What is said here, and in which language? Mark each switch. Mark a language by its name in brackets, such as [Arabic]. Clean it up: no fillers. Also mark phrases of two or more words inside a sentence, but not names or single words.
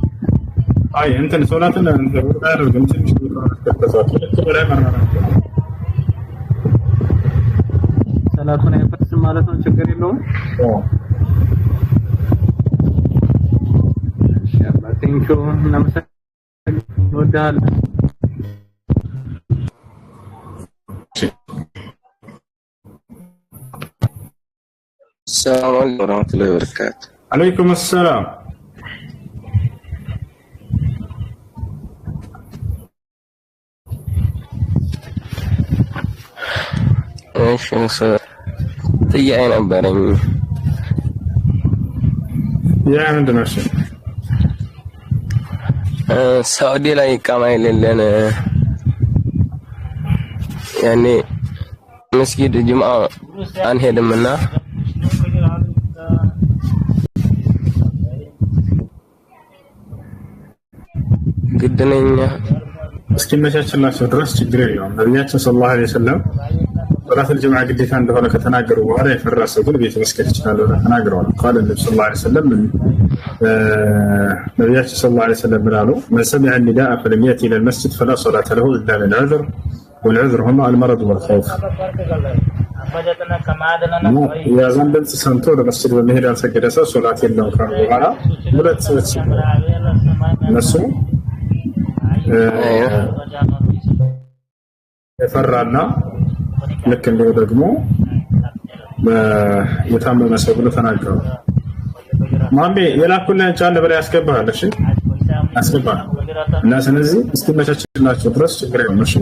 [Amharic] አይ እንትን ሶላትን ወርዳ ያደርግም ትንሽ ተከታተሉ ለከበረ ማራራ ሰላቱን አይፈጽም ማለት ነው። ችግር የለውም። [Arabic] إن شاء الله [English] thank you [Amharic] እናመሰግናለን። እንወድሃለን። [Arabic] السلام عليكم ورحمة الله وبركاته. عليكم السلام. ايش نصير؟ [Amharic] ጥያቄ ነበረኝ። ያ ምንድነው? እሺ ሳውዲ ላይ ኢቃማ የሌለን ያኔ መስጊድ ጅምዓ አንሄድምና ግድነኛ እስኪመቻችላቸው ድረስ ችግር የለውም። ነቢያችን [Arabic] صلى الله عليه وسلم صلاة الجماعة [Amharic] ግዴታ እንደሆነ ከተናገሩ በኋላ የፈራ ሰው ግን ቤት መስገድ ይችላል ብለው ተናግረዋል። [Arabic] قال النبي صلى الله عليه وسلم [Amharic] ነቢያችን [Arabic] صلى الله عليه وسلم [Amharic] ብላሉ [Arabic] من سمع النداء فلم يأتي إلى المسجد فلا صلاة له إلا للعذر والعذر هما المرض والخوف. [Amharic] የአዛን ድምፅ ሰምቶ ወደ መስጂድ በመሄድ ያልሰገደ ሰው ሶላት የለውም ካሉ በኋላ ሁለት ሰዎች እነሱ የፈራና ልክ እንደው ደግሞ የታመመ ሰው ብሎ ተናገሩ። ማሜ የላኩልን ጫን በላይ ያስገባሃል። እሺ አስገባህ እና ስለዚህ እስኪመቻችላቸው ድረስ ችግር የለውም። እሺ